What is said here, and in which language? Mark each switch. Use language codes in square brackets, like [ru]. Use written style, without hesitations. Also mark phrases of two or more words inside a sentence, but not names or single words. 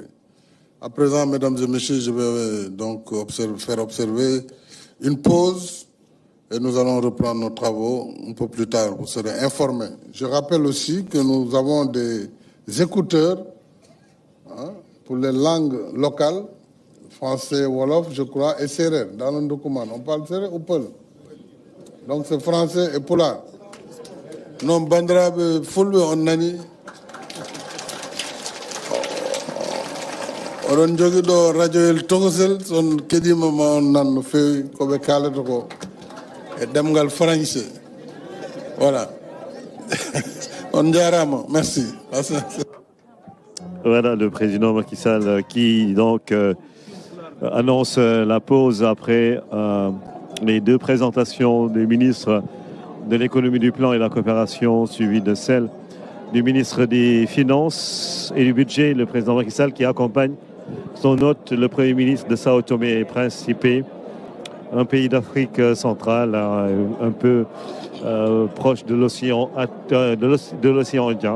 [fr] À présent, mesdames et messieurs, je vais donc faire observer une pause et nous allons reprendre nos travaux un peu plus tard. Vous serez informés. Je rappelle aussi que nous avons des écouteurs pour les langues locales, français, wolof, je crois, et sérère, dans le document. On parle sérère ou peul? Donc c'est français et pulaar. [ff] Non, bandrabe fulbe on nani. Oɗon jogi ɗo radio el togosel son keɗimama on nan no fewi koɓe kalata ko e ɗemgal français. [fr] Voilà. [ff] On jarama, [fr] merci. Voilà le président Macky Sall qui donc annonce la pause après les 2 présentations des ministres de l'économie, du plan et de la coopération, suivies de celle du ministre des Finances et du Budget, le président Macky Sall, qui accompagne son hôte, le Premier ministre de Sao Tomé et Principe, un pays d'Afrique centrale, un peu proche de l'océan Indien.